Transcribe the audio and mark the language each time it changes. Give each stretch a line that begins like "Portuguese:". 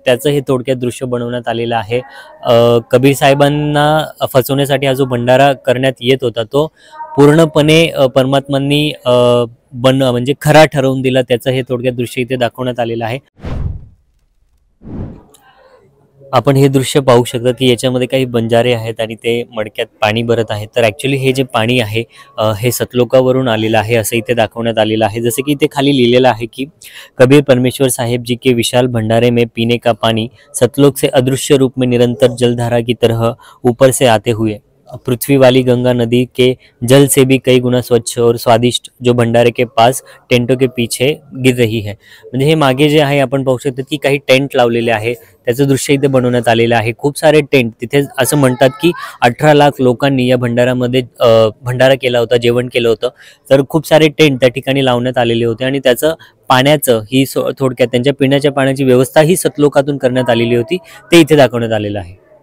Marathi: त्याचं हे थोडक्यात दृश्य बनवण्यात आलेलं आहे. कबीर साहेबांना फसवण्यासाठी हा जो भंडारा करण्यात येत होता तो पूर्णपणे परमात्मांनी म्हणजे खरा ठरवून दिला. त्याचं हे थोडक्यात दृश्य इथे दाखवण्यात आलेलं आहे. आपण हे दृश्य पाहू शकता की याच्यामध्ये काही बंजारे आहेत आणि ते मडक्यात पाणी भरत आहेत. तर ॲक्च्युली हे जे पाणी आहे हे सतलोकावरून आलेलं आहे असं इथे दाखवण्यात आलेलं आहे. जसं की इथे खाली लिहिलेलं आहे की
Hindi: कबीर परमेश्वर साहेब जी के विशाल भंडारे में पीने का पानी सतलोक से अदृश्य रूप में निरंतर जलधारा की तरह ऊपर से आते हुए पृथ्वी वाली गंगा नदी के जल से भी कई गुना स्वच्छ और स्वादिष्ट जो भंडारे के पास टेंटों के पीछे गिर रही है.
Marathi: म्हणजे हे मागे जे आहे आपण पाहू शकतो की काही टेंट लावलेले आहे त्याचं दृश्य इथे बनवण्यात आलेलं आहे. खूप सारे टेंट तिथे असं म्हणतात की 18 लाख लोकांनी या भंडारामध्ये भंडारा केला होता, जेवण केलं होतं. तर खूप सारे टेंट त्या ठिकाणी लावण्यात आलेले होते आणि त्याचं पाण्याचं ही थोडक्यात त्यांच्या पिण्याच्या पाण्याची व्यवस्था ही सतलोकातून करण्यात आलेली होती ते इथे दाखवण्यात आलेलं आहे.